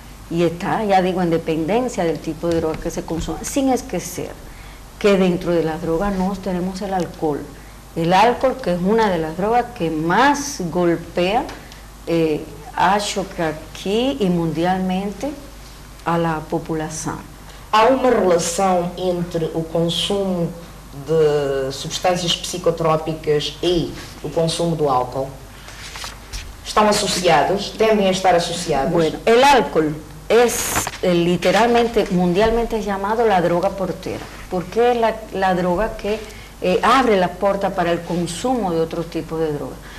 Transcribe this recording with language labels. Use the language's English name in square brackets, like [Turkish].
[Spanish] Y está, ya digo, en dependencia del tipo de droga que se consume, sin esquecer que dentro de la droga nos tenemos el alcohol. El alcohol, que es una de las drogas que más golpea, [Portuguese] acho que [Spanish] aquí y mundialmente, a la população. [Portuguese] Há uma relação entre o consumo de substâncias psicotrópicas e o consumo do álcool? ¿Estão associados? ¿Tendem a estar associados? [Spanish] Bueno, el alcohol es literalmente, mundialmente llamado la droga portera, porque es la droga que abre la puerta para el consumo de otros tipos de drogas.